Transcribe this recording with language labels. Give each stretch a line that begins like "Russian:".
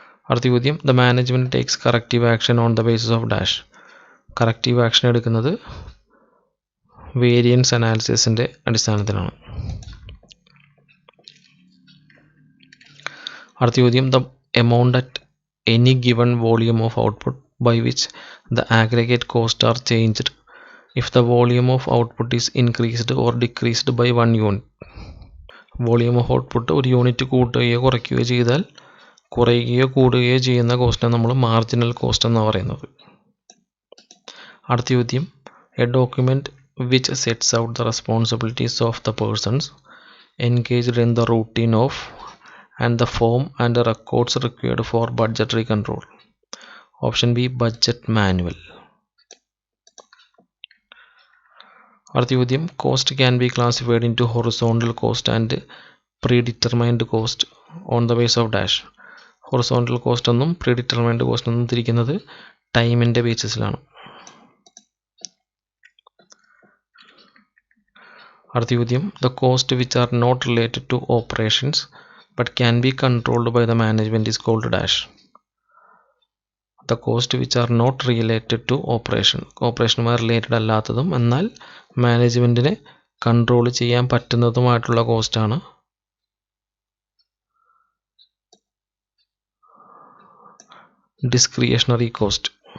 Malayalam: അടുത്ത ചോദ്യം,
English: the management takes corrective action on the basis of dash.
Malayalam: corrective action എടുക്കുന്നത് variance അനാലിസിസിൻ്റെ അടിസ്ഥാനത്തിലാണ്. അടുത്ത ചോദ്യം,
English: the amount at any given volume of output by which the aggregate costs are changed if the volume of output is increased or decreased by 1 unit.
Malayalam: Volume of output ഒരു unit കൂട്ടുകയോ കുറയ്ക്കുകയോ ചെയ്താൽ കുറയുകയോ കൂടുകയോ ചെയ്യുന്ന കോസ്റ്റിനെ നമ്മൾ മാർജിനൽ കോസ്റ്റ് എന്നാണ് പറയുന്നത്. അടുത്ത ചോദ്യം,
English: A document which sets out the responsibilities of the persons engaged in the routine of and the form and the records required for budgetary control. Option B budget manual.
Malayalam: അടുത്ത ചോദ്യം,
English: cost can be classified into horizontal cost and predetermined cost on the basis of dash.
Malayalam: horizontal cost എന്നും predetermined cost എന്നും തിരിക്കുന്നത് ടൈമിൻ്റെ ബേസിസിലാണ്. അടുത്ത ചോദ്യം,
English: the cost which are not related to operations but can be controlled by the management is called dash. The cost which are not related to
Malayalam: ഓപ്പറേഷനുമായി related അല്ലാത്തതും എന്നാൽ മാനേജ്മെൻറ്റിനെ control ചെയ്യാൻ പറ്റുന്നതുമായിട്ടുള്ള കോസ്റ്റാണ് ഡിസ്ക്രിയേഷണറി cost.